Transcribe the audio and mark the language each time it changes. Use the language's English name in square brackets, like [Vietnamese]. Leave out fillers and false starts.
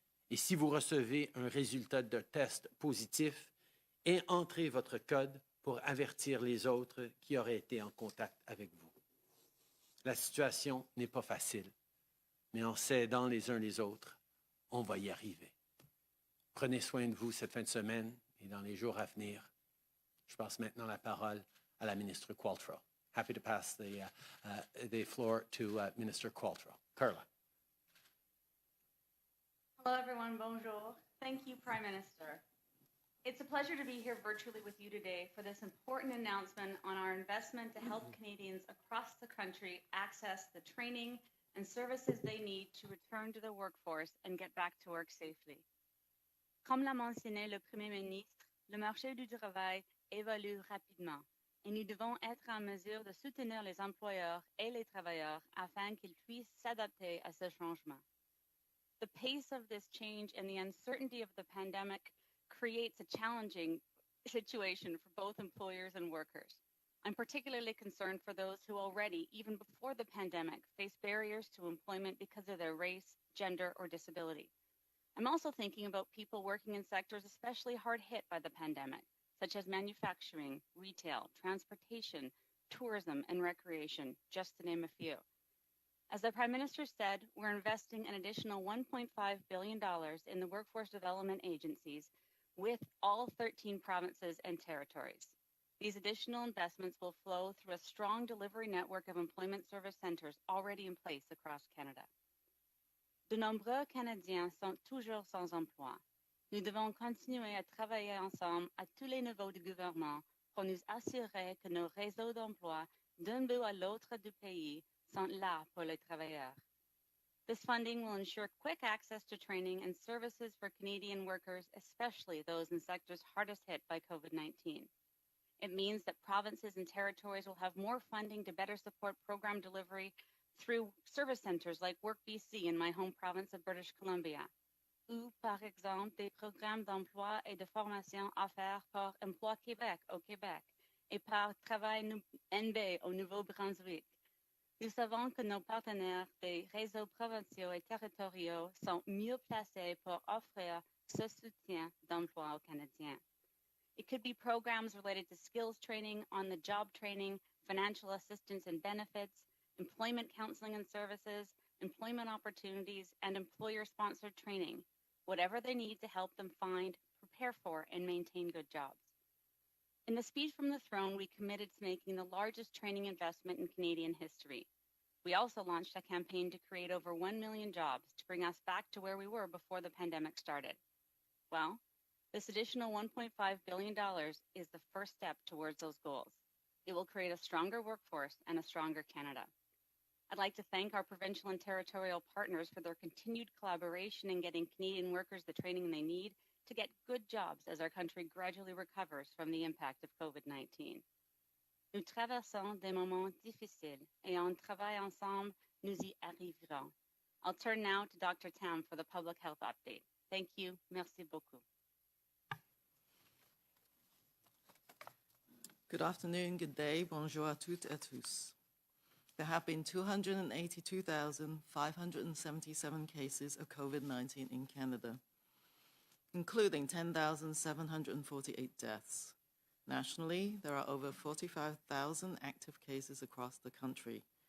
[French] Et si vous recevez un résultat de test positif, entrez votre code pour avertir les autres qui auraient été en contact avec vous. La situation n'est pas facile, mais en s'aidant les uns les autres, on va y arriver. Prenez soin de vous cette fin de semaine et dans les jours à venir. Je passe maintenant la parole à la ministre Qualtrough. [English] Happy to pass the floor to Minister Qualtrough. Carla. Hello, everyone. Bonjour. Thank you, Prime Minister. It's a pleasure to be here virtually with you today for this important announcement on our investment to help Canadians across the country access the training and services they need to return to the workforce and get back to work safely. [French] Comme l'a mentionné le Premier ministre, le marché du travail évolue rapidement et nous devons être en mesure de soutenir les employeurs et les travailleurs afin qu'ils puissent s'adapter à ce changement. [English] The pace of this change and the uncertainty of the pandemic creates a challenging situation for both employers and workers. I'm particularly concerned for those who already, even before the pandemic, face barriers to employment because of their race, gender, or disability. I'm also thinking about people working in sectors especially hard hit by the pandemic, such as manufacturing, retail, transportation, tourism, and recreation, just to name a few. As the Prime Minister said, we're investing an additional $1.5 billion in the workforce development agencies with all 13 provinces and territories. These additional investments will flow through a strong delivery network of employment service centers already in place across Canada. [French] De nombreux Canadiens sont toujours sans emploi. Nous devons continuer à travailler ensemble à tous les niveaux du gouvernement pour nous assurer que nos réseaux d'emploi d'un bout à l'autre du pays sont là pour les travailleurs. [English] This funding will ensure quick access to training and services for Canadian workers, especially those in sectors hardest hit by COVID-19. It means that provinces and territories will have more funding to better support program delivery through service centers like Work BC in my home province of British Columbia, [French] ou par exemple des programmes d'emploi et de formation offerts par Emploi Québec au Québec et par Travail NB au Nouveau-Brunswick. Nous savons que nos partenaires des réseaux provinciaux et territoriaux sont mieux placés pour offrir ce soutien d'emploi aux Canadiens. [English] It could be programs related to skills training, on-the-job training, financial assistance and benefits, employment counseling and services, employment opportunities, and employer-sponsored training, whatever they need to help them find, prepare for, and maintain good jobs. In the speech from the throne, we committed to making the largest training investment in Canadian history. We also launched a campaign to create over 1 million jobs to bring us back to where we were before the pandemic started. Well, this additional $1.5 billion is the first step towards those goals. It will create a stronger workforce and a stronger Canada. I'd like to thank our provincial and territorial partners for their continued collaboration in getting Canadian workers the training they need to get good jobs as our country gradually recovers from the impact of COVID-19. [French] Nous traversons des moments difficiles et en travail ensemble, nous y arriverons. [English] I'll turn now to Dr. Tam for the public health update. Thank you. [French] Merci beaucoup. [English] Good afternoon, good day, [French] bonjour à toutes et tous. [English] There have been 282,577 cases of COVID-19 in Canada, including 10,748 deaths. Nationally, there are over 45,000 active cases across the country.